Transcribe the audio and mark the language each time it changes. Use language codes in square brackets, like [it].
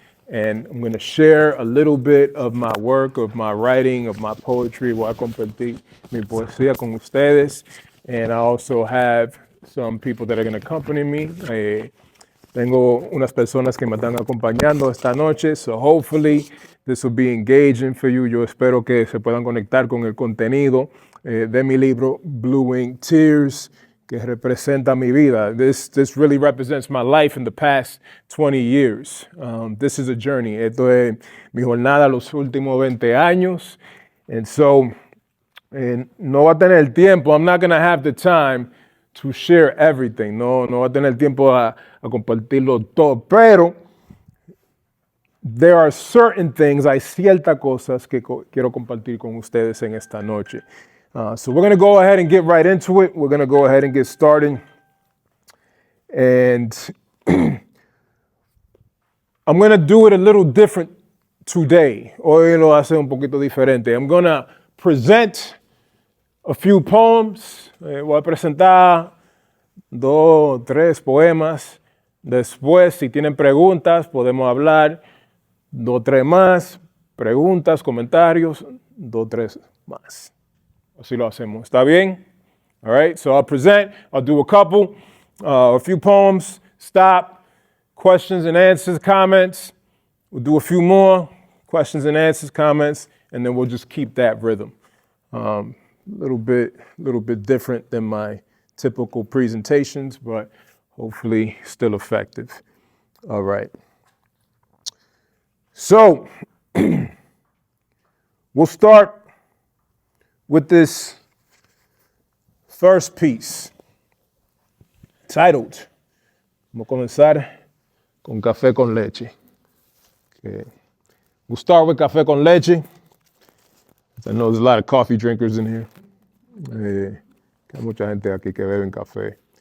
[en] And I'm going to share a little bit of my work, of my writing, of my poetry. [es] Voy a compartir mi poesía con ustedes. [en] And I also have some people that are going to accompany me. [es] Tengo unas personas que me están acompañando esta noche. [en] So hopefully this will be engaging for you. [es] Yo espero que se puedan conectar con el contenido de mi libro, Blue Ink Tears, que representa mi vida. [en] This really represents my life in the past 20 years. This is a journey. [es] Esto es mi jornada los últimos 20 años. And so, no va a tener tiempo. [en] I'm not going to have the time to share everything. [es] No va a tener tiempo a compartirlo todo. Pero, [en] there are certain things, [es] hay ciertas cosas que quiero compartir con ustedes en esta noche. [en] So we're going to go ahead and get right into it. We're going to go ahead and get started. And I'm going to do it a little different today. [es] Hoy lo hace un poquito diferente. [en] I'm going to present a few poems. [es] Voy a presentar 2, 3 poemas. Después, si tienen preguntas, podemos hablar 2, 3 más. Preguntas, comentarios, 2, 3 más. Así lo hacemos. ¿Está bien? [en] All right. So I'll present. I'll do a few poems. Stop. Questions and answers, comments. We'll do a few more. Questions and answers, comments. And then we'll just keep that rhythm. Little bit different than my typical presentations, but hopefully still effective. All right. So we'll start with this first piece titled, [es] vamos a comenzar con café con leche. [en] Okay. We'll start with café con leche. I know there's a lot of coffee drinkers in here. [es] Hay mucha gente aquí que beben café.